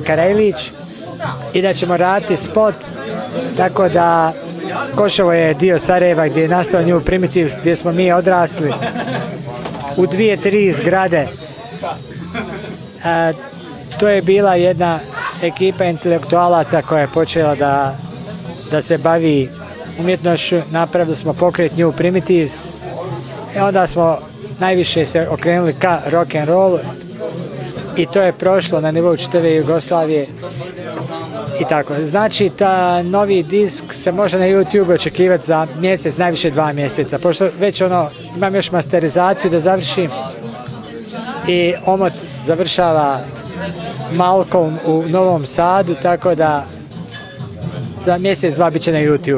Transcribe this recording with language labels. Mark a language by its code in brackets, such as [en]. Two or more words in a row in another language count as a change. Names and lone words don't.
[bs] Nele Karajlić i da ćemo raditi spot, tako da Koševo je dio Sarajeva gdje je nastao New Primitives, gdje smo mi odrasli u 2-3 zgrade. To je bila jedna ekipa intelektualaca koja je počela da se bavi umjetnošću. Napravili smo pokret New Primitives i onda smo najviše se okrenuli ka [en] rock and roll [bs] i to je prošlo na nivou čitave Jugoslavije i tako. Znači, ta novi disk se može na YouTube očekivati za mjesec, najviše 2 mjeseca, pošto već imam još masterizaciju da završim i omot završava Malcolm u Novom Sadu, tako da za mjesec 2 bit će na YouTube.